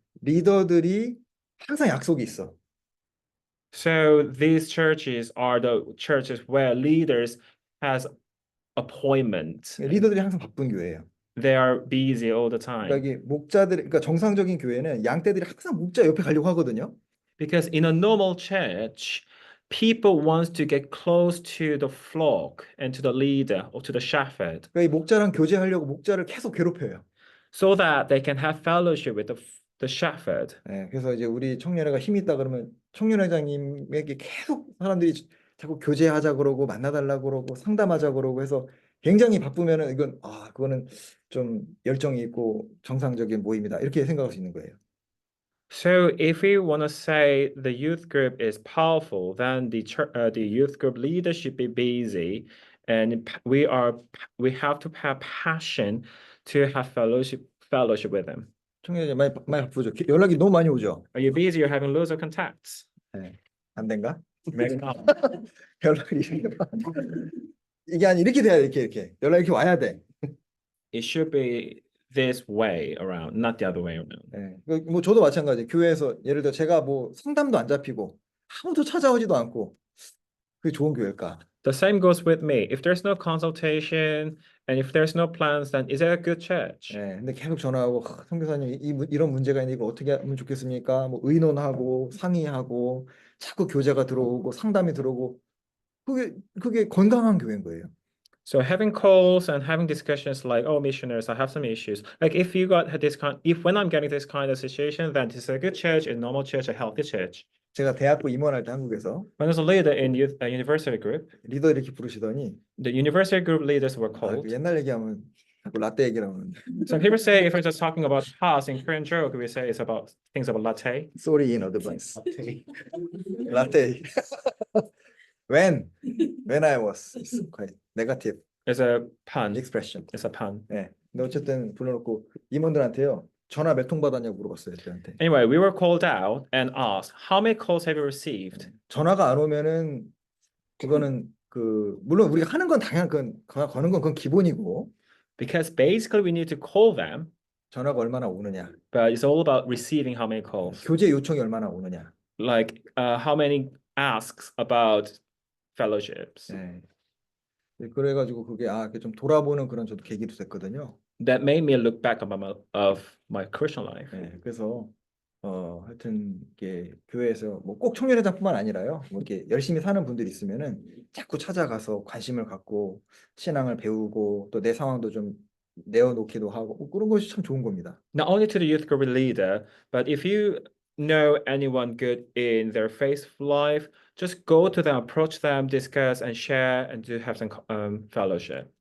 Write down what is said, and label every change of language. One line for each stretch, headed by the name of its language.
Korean: 리더들이 항상 약속이 있어.
English: so these churches are the churches where leaders has appointments.
Korean: 리더들이 항상 바쁜 교회예요.
English: They are busy all the
Korean: 그러니까
English: time.
Korean: 이게 목자들, 그러니까 정상적인 교회는 양떼들이 항상 목자 옆에 가려고 하거든요.
English: Because in a normal church, people want to get close to the flock and to the leader or to the shepherd
Korean: 그러니까 이 목자랑 교제하려고 목자를 계속 괴롭혀요.
English: so that they can have fellowship with the shepherd.
Korean: 예, 그래서 이제 우리 청년회가 힘이 있다 그러면 청년회장님에게 계속 사람들이 자꾸 교제하자 그러고 만나달라 그러고 상담하자 그러고 해서 굉장히 바쁘면은 이건 그거는 좀 열정이 있고 정상적인 모임이다 이렇게 생각할 수 있는 거예요.
English: So if we want to say the youth group is powerful, then the youth group leader should be busy, and we have to have passion to have fellowship with them.
Korean: 청년회 많이 바쁘죠. 연락이 너무 많이 오죠.
English: Are you busy? You're having loads of contacts.
Korean: 예, 안 된가?
English: Maybe not.
Korean: 연락이 이게 아니 이렇게 돼야 돼, 이렇게 연락 이렇게 와야 돼.
English: It should be this way around, not the other way around.
Korean: 예, 뭐 저도 마찬가지. 교회에서 예를 들어 제가 뭐 상담도 안 잡히고 아무도 찾아오지도 않고 그게 좋은 교회일까?
English: The same goes with me. If there's no consultation and if there's no plans, then is it a good church?
Korean: 예, 근데 계속 전화하고 선교사님 이런 문제가 있는데 이거 어떻게 하면 좋겠습니까? 뭐 의논하고 상의하고 자꾸 교제가 들어오고 상담이 들어오고 그게 건강한 교회인 거예요.
English: So having calls and having discussions like, oh, missionaries, I have some issues. Like if you got this when I'm getting this kind of situation, then this is a good church, a normal church, a healthy church.
Korean: 제가 대학부 임원할 때 한국에서
English: When I was a leader in university group,
Korean: 리더 이렇게 부르시더니
English: the university group leaders were 그 called.
Korean: 옛날 얘기하면 자꾸 라떼 얘기를 하면
English: Some people say if we're just talking about past in Korean joke, we say it's about things about latte. sorry in advance. 라떼. when I was it's quite negative It's a pun. expression. It's a pun.
Korean: 네. 근데 어쨌든 불러놓고 임원들한테요. 전화 몇 통 받았냐고 물어봤어요, 저한테.
English: Anyway, we were called out and asked, how many calls have you received?
Korean: 전화가 안 오면은 그거는 물론 우리가 하는 건 당연 거는 건 그건 기본이고
English: Because basically we need to call them,
Korean: 전화가 얼마나 오느냐,
English: but it's all about receiving how many calls.
Korean: 교제 요청이 얼마나 오느냐.
English: Like how many asks about fellowships.
Korean: 네. 그래가지고 그게 그게 좀 돌아보는 그런 저도 계기도 됐거든요.
English: That made me look back of my Christian life.
Korean: 네. 그래서 하여튼 이게 교회에서 뭐 꼭 청년회장뿐만 아니라요. 뭐 이렇게 열심히 사는 분들이 있으면은 자꾸 찾아가서 관심을 갖고 신앙을 배우고 또 내 상황도 좀 내어놓기도 하고 그런 것이 참 좋은 겁니다.
English: Not only to the youth group leader, but if you know anyone good in their faith life, just go to them, approach them, discuss and share and to have some fellowship.